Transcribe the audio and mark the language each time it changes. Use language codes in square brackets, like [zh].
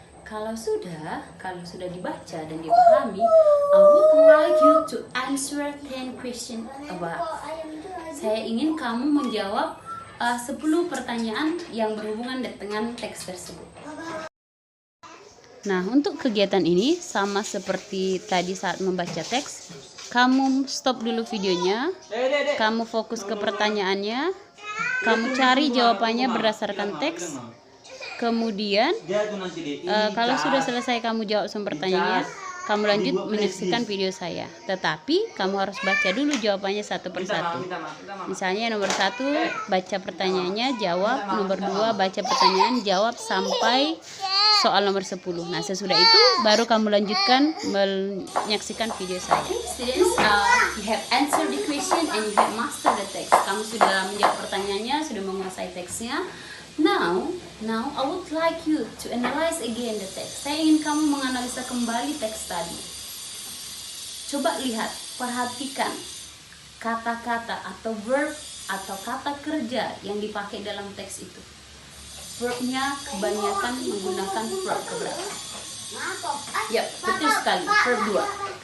[id] Kalau sudah dibaca dan dipahami, [en] I would like you to answer 10 questions about. [id] Saya ingin kamu menjawab 10 pertanyaan yang berhubungan dengan teks tersebut. Nah, untuk kegiatan ini sama seperti tadi saat membaca teks, kamu stop dulu videonya, kamu fokus ke pertanyaannya, kamu cari jawabannya berdasarkan teks. Kemudian kalau sudah selesai kamu jawab semua pertanyaannya, kamu lanjut menyaksikan video saya. Tetapi kamu harus baca dulu jawabannya satu persatu. Misalnya nomor 1 baca pertanyaannya, jawab. Nomor 2 baca pertanyaan, jawab sampai soal nomor 10. Nah, sesudah itu baru kamu lanjutkan menyaksikan video saya. [en] Students, you have answered the question and you have mastered the text. [id] Kamu sudah menjawab pertanyaannya, sudah menguasai teksnya. [en] Now I would like you to analyze again the text. [id] Saya ingin kamu menganalisa kembali teks tadi. Coba lihat, perhatikan kata-kata atau verb atau kata kerja yang dipakai dalam teks itu. Verbnya kebanyakan menggunakan verb keberapa? Ya, betul sekali, verb 2.